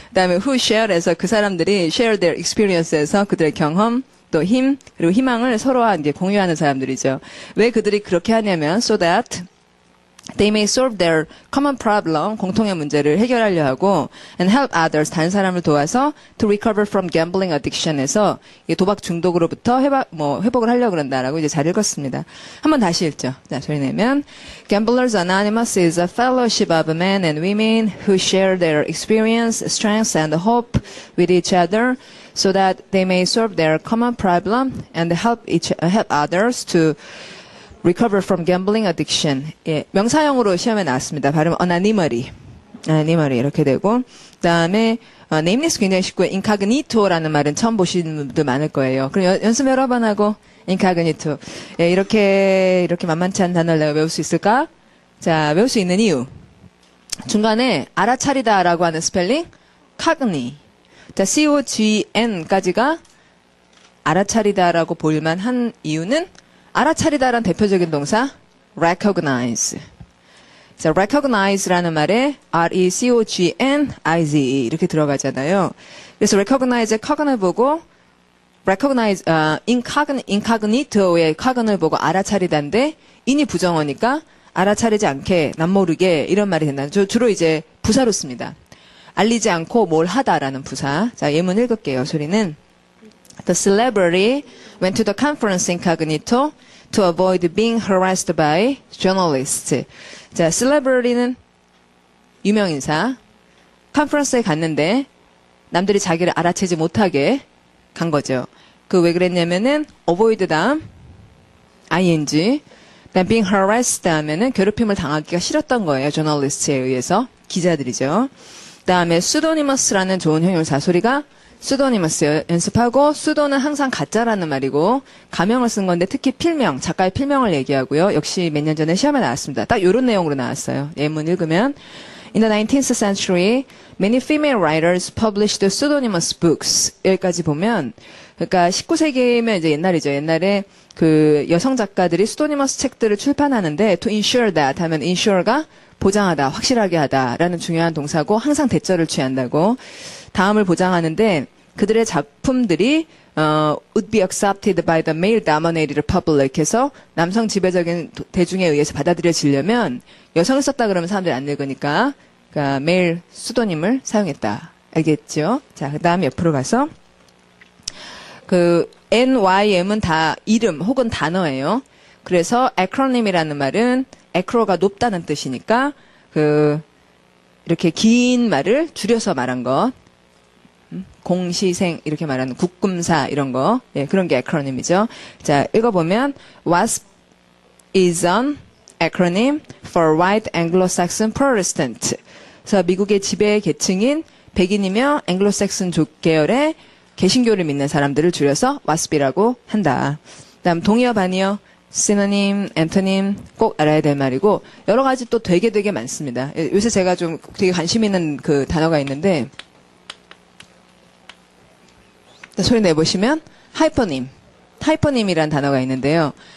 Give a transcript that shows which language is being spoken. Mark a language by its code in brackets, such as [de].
[ko] 그다음에 [en] who share [ko] 에서 그 사람들이 [en] share their experience [ko] 에서 그들의 경험, 또 힘, 그리고 희망을 서로와 이제 공유하는 사람들이죠. 왜 그들이 그렇게 하냐면 [en] so that They may solve their common problem, [ko] 공통의 문제를 해결하려 하고, [en] and help others, [ko] 다른 사람을 도와서 [en] to recover from gambling addiction에서 [ko] 도박 중독으로부터 회복을 하려고 그런다라고 이제 잘 읽었습니다. 한번 다시 읽죠. 자, 소리 내면 [en] Gamblers Anonymous is a fellowship of men and women who share their experience, strengths, and hope with each other, so that they may solve their common problem and help others to recover from gambling addiction. [ko] 예, 명사형으로 시험에 나왔습니다. 발음 anonymity 이렇게 되고, 그다음에 nameless 굉장히 쉽고요. incognito라는 말은 처음 보시는 분들 많을 거예요. 그럼 연습 여러 번 하고 incognito. 예, 이렇게 만만치 않은 단어를 내가 외울 수 있을까? 자, 외울 수 있는 이유. 중간에 알아차리다라고 하는 스펠링 cogni. 자, COGN까지가 알아차리다라고 볼만 한 이유는 알아차리다라는 대표적인 동사 recognize. 자, recognize라는 말에 RECOGNIZE 이렇게 들어가잖아요. 그래서 recognize의 cog을 보고 recognize incognito의 cog을 보고 알아차리다인데 in이 부정어니까 알아차리지 않게 남모르게 이런 말이 된다. 주로 이제 부사로 씁니다. 알리지 않고 뭘 하다라는 부사. 자, 예문 읽을게요. 소리는 [en] The celebrity went to the conference incognito to avoid being harassed by journalists. [ko] 자, celebrity는 유명인사. 컨퍼런스에 갔는데 남들이 자기를 알아채지 못하게 간 거죠. 그 왜 그랬냐면은 avoid 다음 ing, 그다음 being harassed 다음에는 괴롭힘을 당하기가 싫었던 거예요. journalist에 의해서. 기자들이죠. 그다음에 pseudonymous라는 좋은 형용사 소리가 pseudonymous 연습하고 pseudo는 항상 가짜라는 말이고 가명을 쓴 건데 특히 필명, 작가의 필명을 얘기하고요. 역시 몇 년 전에 시험에 나왔습니다. 딱 이런 내용으로 나왔어요. 예문 읽으면 [en] In the 19th century, many female writers published pseudonymous books. [ko] 여기까지 보면 그러니까 19세기면 이제 옛날이죠. 옛날에 그 여성 작가들이 pseudonymous 책들을 출판하는데 [en] to ensure that [ko] 하면 ensure가 보장하다, 확실하게 하다라는 중요한 동사고 항상 대절을 취한다고 다음을 보장하는데 그들의 작품들이 [en] would be accepted by the male dominated public [ko] 해서 남성 지배적인 대중에 의해서 받아들여지려면 여성을 썼다 그러면 사람들이 안 읽으니까 그러니까 male 수도님을 사용했다. 알겠죠? 자, 그 다음 옆으로 가서 그 NYM은 다 이름 혹은 단어예요. 그래서 acronym이라는 말은 acro가 높다는 뜻이니까 그 이렇게 긴 말을 줄여서 말한 것. 공시생 이렇게 말하는 국금사 이런 거. 예, 그런 게 acronym이죠. 자, 읽어보면 [en] WASP is an acronym for White Anglo-Saxon Protestant. [ko] 그래서 미국의 지배 계층인 백인이며 앵글로색슨 계열의 개신교를 믿는 사람들을 줄여서 WASP이라고 한다. 그다음 동의어 반의어 시노님, 엔토님 꼭 알아야 될 말이고 여러 가지 또 되게 많습니다. 요새 제가 좀 되게 관심 있는 그 단어가 있는데 소리 내보시면 하이퍼님이라는 단어가 있는데요.